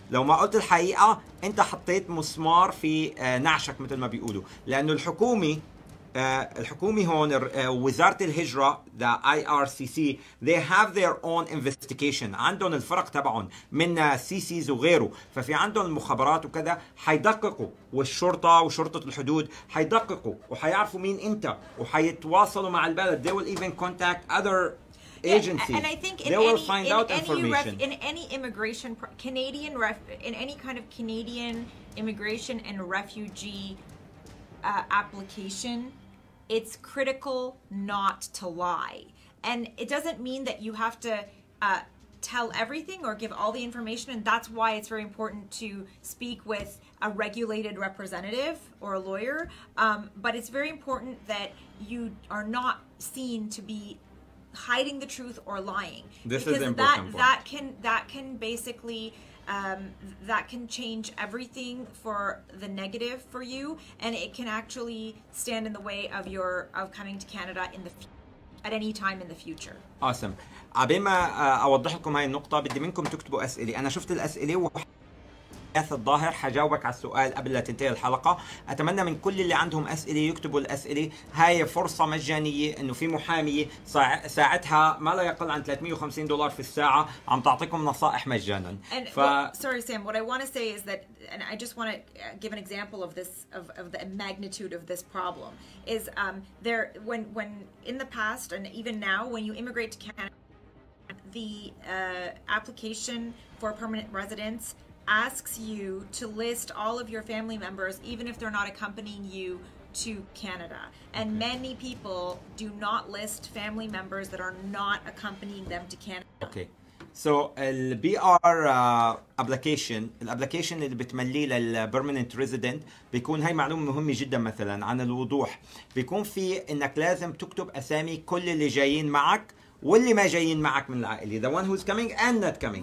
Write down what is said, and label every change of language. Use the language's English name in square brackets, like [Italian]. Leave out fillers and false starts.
[Arabic] لو ما قلت الحقيقه انت حطيت مسمار في نعشك مثل ما بيقولوا، لانه الحكومه هون وزارة الهجرة [English] the IRCC they have their own investigation، [Arabic] عندهم الفرق تبعهم من CCs وغيره، ففي عندهم المخابرات وكذا، حيدققوا، والشرطة وشرطة الحدود حيدققوا وحيعرفوا مين انت وحيتواصلوا مع البلد. [English] They will even contact other agencies. And I think they will find out information. In any immigration, in any kind of Canadian immigration and refugee application, it's critical not to lie. And it doesn't mean that you have to tell everything or give all the information, and that's why it's very important to speak with a regulated representative or a lawyer. But it's very important that you are not seen to be hiding the truth or lying. This because is important. That can basically that can change everything for the negative for you, and it can actually stand in the way of coming to Canada at any time in the future. Awesome. [Arabic] عبين ما اوضح لكم هاي النقطة بدي منكم تكتبوا اسئلة. انا شفت الاسئلة الظاهر حجاوبك على السؤال قبل لا تنتهي الحلقة. أتمنى من كل اللي عندهم أسئلة يكتبوا الأسئلة. هاي فرصة مجانية إنه في محامية ساعتها ما لا يقل عن $350 في الساعة عم تعطيكم نصائح مجانا. [English] Sorry Sam, what I want to say is that, and I just want to give an example of this, of the magnitude of this problem, is when in the past and even now when you immigrate to Canada, the application for permanent residence asks you to list all of your family members, even if they're not accompanying you to Canada. And many people do not list family members that are not accompanying them to Canada. Okay. [Arabic] So البي ار ابلكيشن، الابلكيشن اللي بتمليه للبرمننت ريزيدنت بيكون، هاي معلومه مهمه جدا مثلا عن الوضوح، بيكون في انك لازم تكتب اسامي كل اللي جايين معك واللي ما جايين معك من العائله، [English] the one who's coming and not coming.